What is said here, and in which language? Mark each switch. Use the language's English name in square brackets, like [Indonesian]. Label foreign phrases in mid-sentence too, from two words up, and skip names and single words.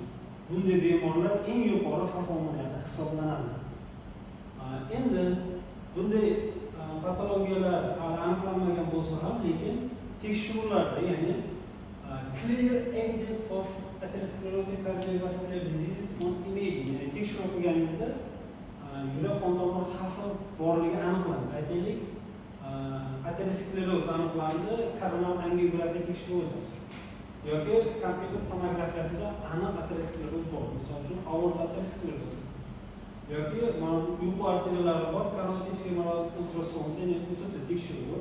[Uzbek] Bunday bemorlar eng yuqori xavf omillarda hisoblanadi. Endi bunday patologiyalar aniqlanmagan bo'lsa ham, lekin tekshiruvlarda, ya'ni [English] clear evidence of atherosclerotic cardiovascular disease on imaging, [Uzbek] ya'ni tekshiruv qilganingizda yurak qon tomir xavfi borligi aniqlandi. Aytaylik, ateroskleroz aniqlandi, koronar angiografiya tekshiruvi yoki kompyuter tomografiyasida aniq ateroskleroz bor. Misol uchun aorta ateroskleroz yoki uyqu arteriyalari bor, karotid femoral ultrasound, ya'ni o'ta tekshiruvi.